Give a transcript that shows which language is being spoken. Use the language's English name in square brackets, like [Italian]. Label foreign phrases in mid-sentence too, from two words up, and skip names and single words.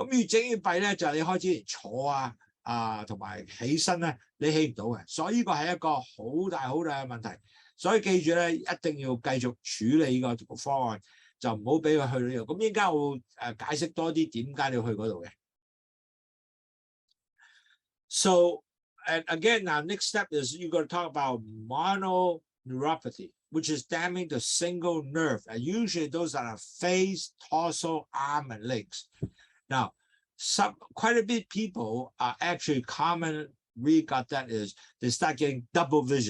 [Cantonese] 咁越整越弊咧，就係你開始連坐同埋起身咧，你起唔到嘅，所以呢個係一個好大嘅問題。所以記住咧，一定要繼續處理呢個方案，就唔好俾佢去到呢度。咁依家我會解釋多啲點解你要去嗰度嘅。 [English] So and again, now next step is you're going to talk about mononeuropathy, which is damaging the single nerve, and usually those are the face, torso, arm, and legs. Now, quite a bit of people are actually we got that is they start getting double vision.